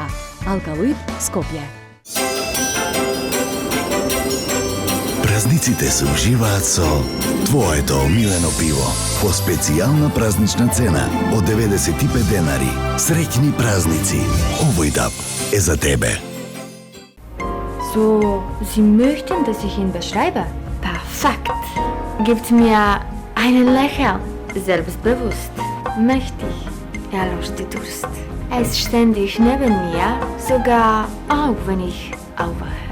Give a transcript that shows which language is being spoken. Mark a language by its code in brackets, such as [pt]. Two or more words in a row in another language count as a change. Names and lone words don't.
[mk] Алкалоид, Скопје. Празниците се уживаат со твоето омилено пиво по специјална празнична цена од 95 денари. Среќни празници. Овој даб е за тебе. [de] So, Sie möchten, dass ich ihn beschreibe? Perfekt. Gibt mir einen Lächeln. Selbstbewusst, mächtig. Er löscht die Durst. Er ist ständig neben mir, sogar auch wenn ich aufwache.